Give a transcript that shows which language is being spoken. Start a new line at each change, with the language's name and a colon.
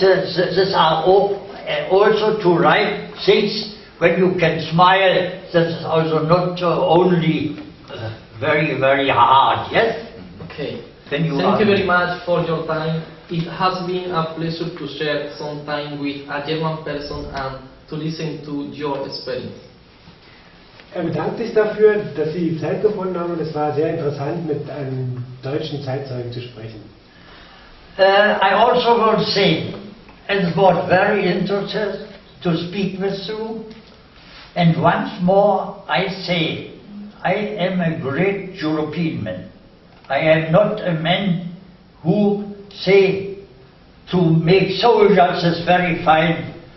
English: These are also to write things when you can smile. This is also not only very, very hard. Yes. Okay. Thank you very much for your time. It has been a pleasure to share some time with a German person and to listen to your experience.
German: Bedankt sich dafür, dass Sie die Zeit gefunden haben, und es war sehr interessant, mit einem deutschen Zeitzeugen zu sprechen.
English: I also want to say, it was very interesting to speak with you, and once more I say, I am a great European man. I am not a man who say to make soldiers is very fine.